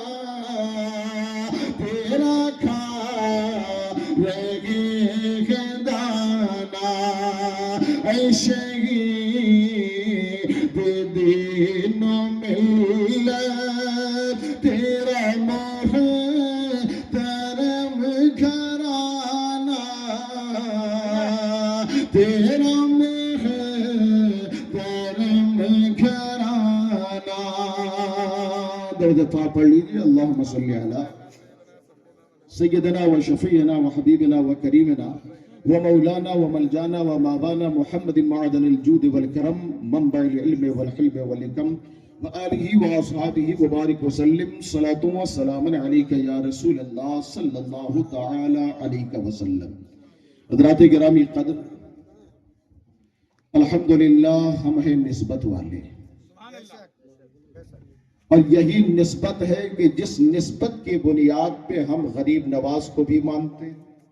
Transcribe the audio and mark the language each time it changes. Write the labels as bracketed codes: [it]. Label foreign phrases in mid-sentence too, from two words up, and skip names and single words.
[ur] تیرا کھا رہے ہے دانا اے شہید دین و ملت تیرا محترم گھرانہ، تیرا محترم گھرانہ۔ درود پاک پڑھ لیجیے، [ar] اللہم صلی علی سیدنا و شفیعنا و حبیبنا و کریمنا و مولانا و ملجانا و مابانا محمد معدن الجود والکرم منبع العلم والحلم والحکم و آلہ و اصحابہ وبارک وسلم، صلاۃ و سلام علیک یا رسول اللہ صلی اللہ تعالی علیہ وسلم۔ [ur] حضرات گرامی قدر، الحمدللہ ہم ہیں نسبت والے، اور یہی نسبت ہے کہ جس نسبت کی بنیاد پہ ہم غریب نواز کو بھی مانتے ہیں،